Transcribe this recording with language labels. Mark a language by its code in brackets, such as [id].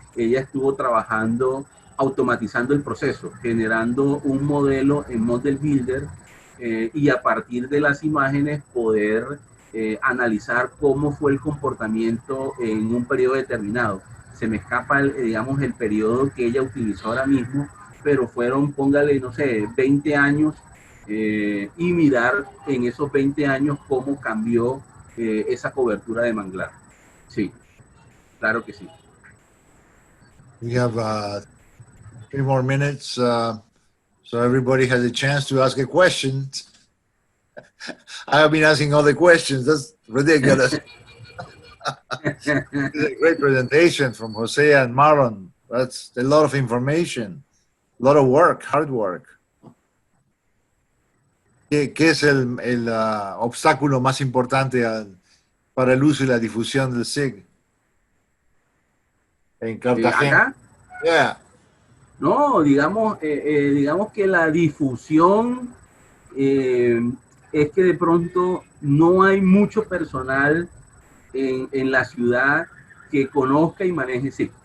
[es] Ella estuvo trabajando, automatizando el proceso, generando un modelo en Model Builder y a partir de las imágenes poder analizar cómo fue el comportamiento en un periodo determinado. Se me escapa, digamos, el periodo que ella utilizó ahora mismo, pero fueron, póngale, no sé, 20 años y mirar en esos 20 años cómo cambió esa cobertura de manglar. Sí, claro que sí. [en] We have 3 more minutes, so everybody has a chance to ask a question. I have been asking all the questions. That's ridiculous. It's a great presentation from Jose and Marlon. That's a lot of information, a lot of work, hard work. [es] ¿Qué es el obstáculo más importante para el uso y la difusión del SIG en Cartagena? ¿Acá? [en] Yeah. [es] No, digamos que la difusión es que de pronto no hay mucho personal en la ciudad que conozca y maneje SIG.